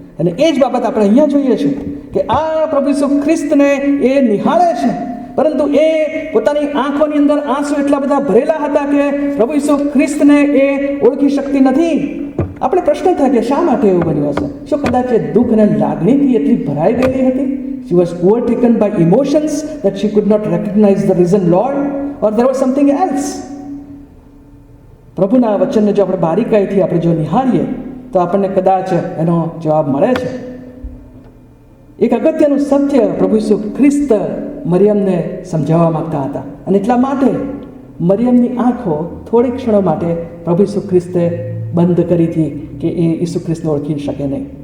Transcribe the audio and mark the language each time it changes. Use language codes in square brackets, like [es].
[gu] અને એ જ બાબત આપણે અહીંયા જોઈએ છીએ કે આ પ્રભુ ઈસુ ખ્રિસ્તને એ નિહાળે છે, પરંતુ એ પોતાની આંખોની અંદર આંસુ એટલા બધા ભરેલા હતા કે પ્રભુ ઈસુ ખ્રિસ્તને એ ઓળખી શકતી નથી. આપણે પ્રશ્ન થાય કે શા માટે એવું બન્યું હશે? શું કદાચ એ દુઃખ અને લાગણીથી એટલી ભરાઈ ગયેલી હતી? [en] She was overtaken by emotions that she could not recognize the risen Lord, or there was something else. [gu] પ્રભુના વચનને જો આપણે બારીકાઈથી આપણે જો નિહાળીએ તો આપણને કદાચ એનો જવાબ મળે છે. એક અગત્યનું સત્ય પ્રભુ ઈસુ ખ્રિસ્ત મરિયમને સમજાવવા માંગતા હતા. અને એટલા માટે મરિયમની આંખો થોડી ક્ષણો માટે પ્રભુ ઈસુ ખ્રિસ્તે બંધ કરી હતી કે એ ઈસુ ખ્રિસ્તને ઓળખી શકે નહીં.